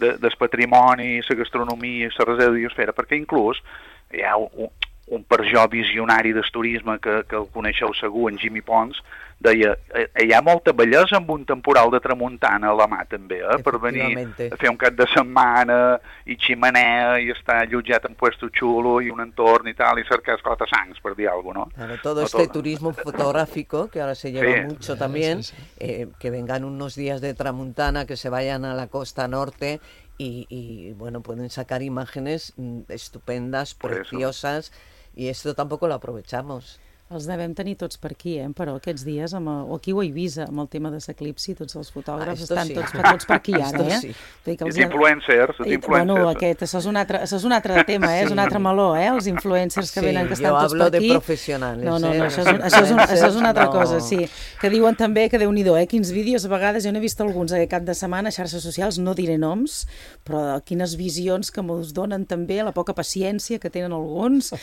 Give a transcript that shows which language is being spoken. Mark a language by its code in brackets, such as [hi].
[ca] Des patrimoni, la gastronomia, la reserva de biosfera, perquè inclús hi ha un per jo visionari del turisme que el coneixeu segur, en Jimmy Pons, deia, hi ha molta bellesa amb un temporal de tramuntana a la mà també, per venir a fer un cap de setmana i ximenea i estar allotjat en puesto xulo i un entorn i tal, i cercar esclatassangs per dir alguna cosa, no? [es] Claro, todo este turismo fotográfico que ahora se lleva mucho también, que vengan unos días de tramuntana, que se vayan a la costa norte y bueno, pueden sacar imágenes estupendas, preciosas, y esto tampoco lo aprovechamos. [ca] Els devem tenir tots per aquí, però aquests dies, aquí ho he vist amb el tema de l'eclipsi, tots els fotògrafs estan tots per aquí ara. Sí. Els influencers. Això és un altre tema, és un altre meló, els influencers que venen, que estan tots per aquí. Jo [es] hablo de [ca] professionals. No, això és una altra cosa, sí. Que diuen també que déu-n'hi-do, quins vídeos, a vegades, jo n'he vist alguns aquest cap de setmana a xarxes socials, no diré noms, però quines visions que mos donen també, la poca paciència que tenen alguns.